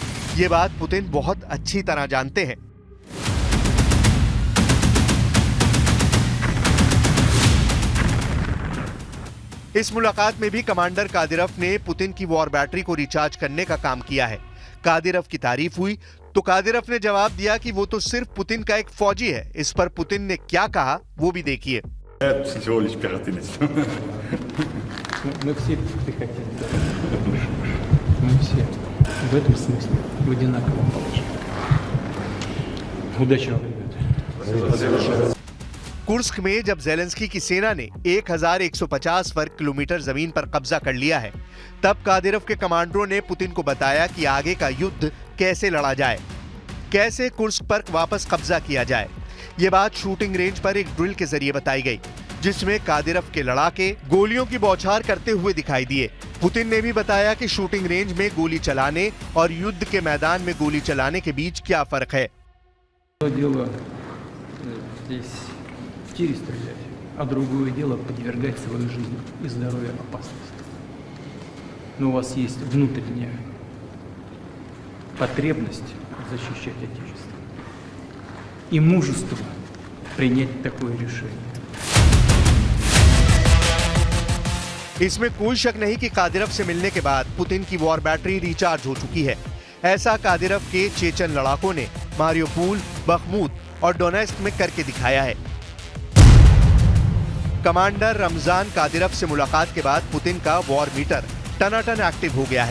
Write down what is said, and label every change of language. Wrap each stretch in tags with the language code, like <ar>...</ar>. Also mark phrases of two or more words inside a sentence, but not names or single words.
<hi>ये बात पुतिन बहुत अच्छी तरह जानते हैं। इस मुलाकात में भी कमांडर कादिरोव ने पुतिन की</hi> <en>war battery</en> <hi>को रिचार्ज करने का काम किया है। कादिरोव की तारीफ हुई तो कादिरोव ने जवाब दिया कि वो तो सिर्फ पुतिन का एक फौजी है। इस पर पुतिन ने क्या कहा वो भी देखिए।</hi> <ru>В этом смысле в одинаковом положении. Удачи вам, ребята.</ru> <hi>कुर्स्क में जब जेलेंस्की की सेना ने 1150 वर्ग किलोमीटर जमीन पर कब्जा कर लिया है, तब कादिरोव के कमांडरों ने पुतिन को बताया कि आगे का युद्ध कैसे लड़ा जाए, कैसे कुर्स्क पर वापस कब्जा किया जाए। ये बात</hi> <en>shooting range</en> <hi>पर एक ड्रिल के जरिए बताई गई, जिसमें कादिरव के लड़ाके गोलियों की बौछार करते हुए दिखाई दिए। पुतिन ने भी बताया कि</hi> <en>shooting range</en> <hi>में गोली चलाने और युद्ध के मैदान में गोली चलाने के बीच क्या फर्क है।</hi> <ru>Дело здесь в тире стрелять, а другое дело подвергать свою жизнь и здоровье опасности. Но у вас есть внутренняя потребность защищать Отечество и мужество принять такое решение.</ru> <hi>इसमें कोई शक नहीं कि कादिरव से मिलने के बाद पुतिन की</hi> <en>war battery</en> <hi>रिचार्ज हो चुकी है। ऐसा कादिरव के चेचन लड़ाकों ने मारियोपोल, बखमूत और डोनेस्क में करके दिखाया है। कमांडर रमजान कादिरव से मुलाकात के बाद पुतिन का</hi> <en>war meter</en> <hi>टनाटन एक्टिव हो गया है।</hi>